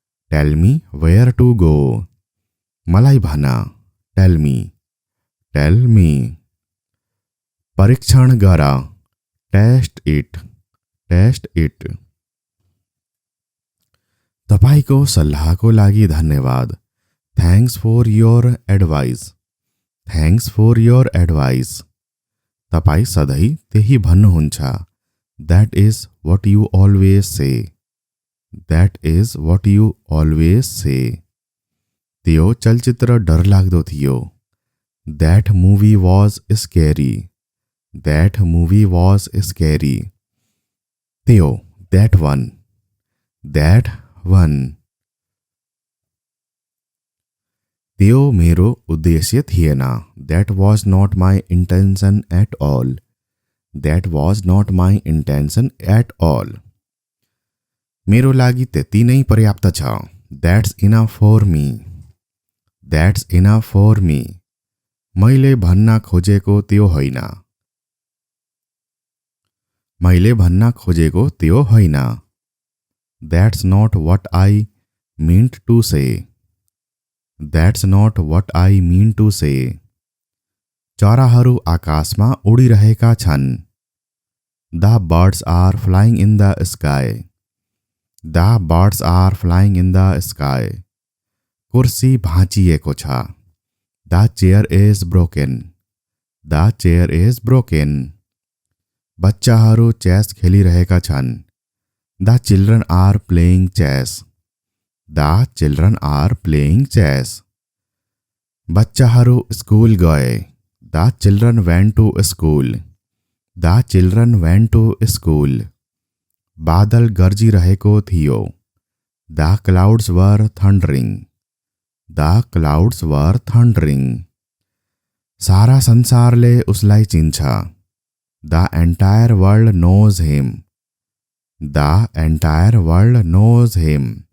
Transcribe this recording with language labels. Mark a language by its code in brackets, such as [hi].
[en] Tell me where to go. [ne] मलाई भन। [en] Tell me. Tell me. [ne] परीक्षण गर। [en] Test it. Test it. [ne] तपाईको सल्लाहको लागि धन्यवाद। [en] Thanks for your advice. Thanks for your advice. [ne] तपाईँ सधैँ त्यही भन्नुहुन्छ। [en] That is what you always say. That is what you always say. [ne] त्यो चलचित्र डरलाग्दो थियो। [en] That movie was scary. That movie was scary. त्यो that one. That one. [ne] त्यो मेरो उद्देश्य थिएन। [en] That was not my intention at all. That was not my intention at all. [ne] मेरो लागि त्यति नै पर्याप्त छ। [en] That's enough for me. That's enough for me. [ne] मैले भन्न खोजेको त्यो होइन। मैले भन्न खोजेको त्यो होइन। [en] That's not what I meant to say. That's not what I mean to say. [ne] चराहरू आकाशमा उडिरहेका छन्। [en] The birds are flying in the sky. The birds are flying in the sky. [ne] कुर्सी भाँचिएको छ। [en] The chair is broken. The chair is broken. [ne] बच्चाहरू chess खेलिरहेका छन्। [en] The children are playing chess. The children are playing chess. [ne] बच्चाहरू school गए। [en] The children went to school. The children went to school. [ne] बादल गर्जिरहेको थियो। [en] The clouds were thundering. The clouds were thundering. [ne] सारा संसारले उसलाई चिन्छ। [en] The entire world knows him. The entire world knows him.